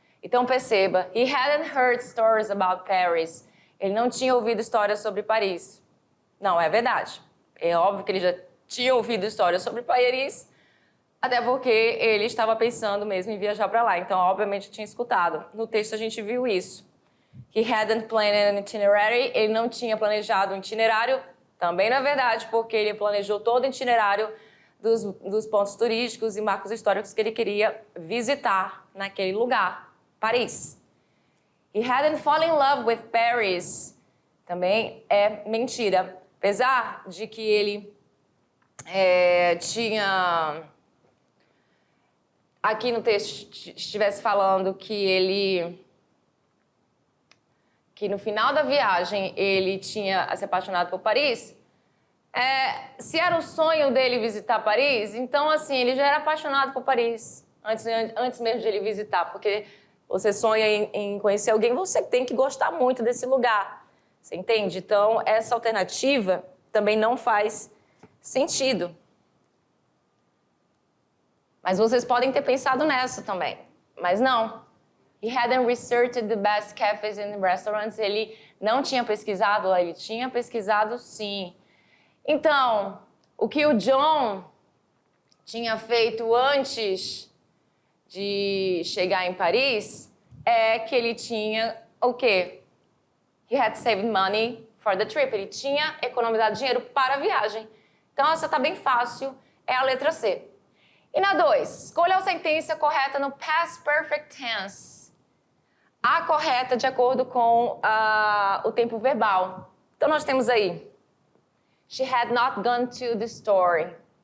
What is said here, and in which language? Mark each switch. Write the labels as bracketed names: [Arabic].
[Portuguese] Então perceba, [English] he hadn't heard stories about Paris. [Portuguese] Ele não tinha ouvido histórias sobre Paris. Não, é verdade. É óbvio que ele já tinha ouvido histórias sobre Paris, até porque ele estava pensando mesmo em viajar para lá. Então, obviamente, tinha escutado. No texto a gente viu isso. [English] He hadn't planned an itinerary. [Portuguese] Ele não tinha planejado um itinerário. Também não é verdade, porque ele planejou todo o itinerário dos pontos turísticos e marcos históricos que ele queria visitar naquele lugar, Paris. [English] He hadn't fallen in love with Paris. [Portuguese] Também é mentira. Apesar de que ele tinha... Aqui no texto estivesse falando que ele que no final da viagem ele tinha se apaixonado por Paris, se era o sonho dele visitar Paris, então, assim, ele já era apaixonado por Paris antes mesmo de ele visitar, porque você sonha em conhecer alguém, você tem que gostar muito desse lugar, você entende? Então, essa alternativa também não faz sentido. Mas vocês podem ter pensado nessa também, mas não. [English] He hadn't researched the best cafes and restaurants. [Portuguese] Ele não tinha pesquisado, ele tinha pesquisado sim. Então, o que o John tinha feito antes de chegar em Paris é que ele tinha o quê? [English] He had saved money for the trip. [Portuguese] Ele tinha economizado dinheiro para a viagem. Então, essa está bem fácil, é a letra C. E na 2, escolha a sentença correta no past perfect tense. A correta de acordo com o tempo verbal. Então, nós temos aí, [English] she had not gone to the store.